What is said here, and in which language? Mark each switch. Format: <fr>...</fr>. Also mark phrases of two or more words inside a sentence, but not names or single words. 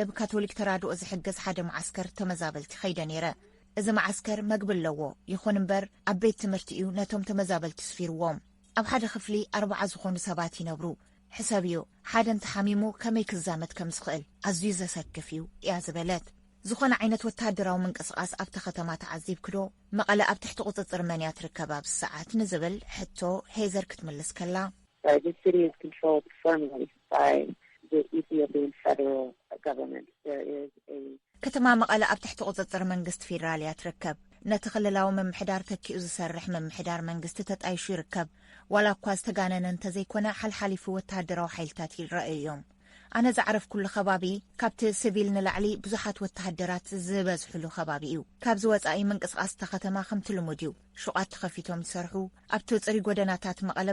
<ti>ብካቶሊክ ተራድኦ ዝሕገዝ ሓደ ማዓስከር ተመዛበልቲ ኸይደ ነይረ። እዚ ማዓስከር መግቢ ኣለዎ ይኹን እምበር ኣብ ቤት ትምህርቲ እዩ ነቶም ተመዛበልቲ ስፊርዎም። ኣብ ሓደ ክፍሊ 40 ዝኾኑ ሰባት ይነብሩ። ሕሰብ እዩ ሓደ እንተሓሚሙ ከመይ ክዛመት ከም ዝኽእል ኣዝዩ ዘሰክፍ እዩ እያ ዝበለት። ዝኾነ ዓይነት ወታደራዊ ምንቅስቓስ ኣብታ ከተማ ተዓዚብ ክዶ መቐለ ኣብ ትሕቲ ቁፅፅር መን እያ ትርከብ ኣብ ሰዓት ንዝብል ሕቶ ሄዘር ክትምልስ ከላ</ti> <en>the city is controlled firmly by the Ethiopian federal government. There is a</en> <ti>ከተማ መቐለ ኣብ ትሕቲ ቁፅፅር መንግስቲ ፌደራል እያ ትርከብ። ነቲ ክልላዊ ምምሕዳር ተኪኡ ዝሰርሕ ምምሕዳር መንግስቲ ተጣይሹ ይርከብ። ዋላ እኳ ዝተጋነነ እንተዘይኮነ ሓልሓሊፉ ወታደራዊ ሓይልታት ይረአዩ እዮም። ኣነ ዝዓረፍ ኩሉ ከባቢ ካብቲ ሲቪል ንላዕሊ ብዙሓት ወታደራት ዝበዝሕሉ ከባቢ እዩ። ካብዚ ወፃኢ ምንቅስቓስ እታ ከተማ ከምቲ ልሙድ እዩ። ሹቓት ተኸፊቶም ይሰርሑ። ኣብቲ ፅሪ ጎደናታት መቐለ</ti>